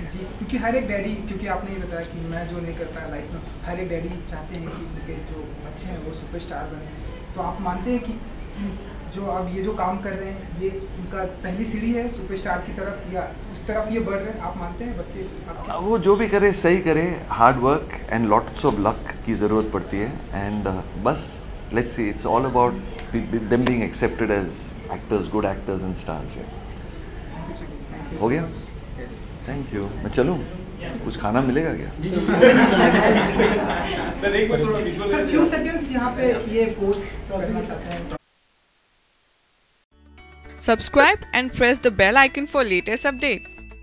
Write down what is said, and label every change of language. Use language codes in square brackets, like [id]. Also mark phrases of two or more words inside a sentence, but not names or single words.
[hi] जी, क्योंकि हर एक डैडी, क्योंकि आपने ये बताया कि मैं जो नहीं कर पाया लाइफ में, हर एक डैडी चाहते हैं कि उनके जो बच्चे हैं वो सुपरस्टार बने। तो आप मानते हैं कि जो अब ये जो काम कर रहे हैं ये इनका पहली सीढ़ी है सुपरस्टार की तरफ, या उस तरफ ये बढ़ रहे हैं? आप मानते हैं बच्चे आपके? वो जो भी करे सही करे, [en] hard work and lots of luck [hi] की ज़रूरत पड़ती है, [en] and bas let's see, it's all about them being accepted as actors, good actors and stars. [hi] हो गया, [en] thank you. [hi] मैं चलूँ, कुछ खाना मिलेगा क्या? सर एक बार थोड़ा विजुअल, सर [en] few seconds [hi] यहाँ पे ये पोस्ट करना चाहते हैं। [en] Subscribe and press the bell icon for latest update.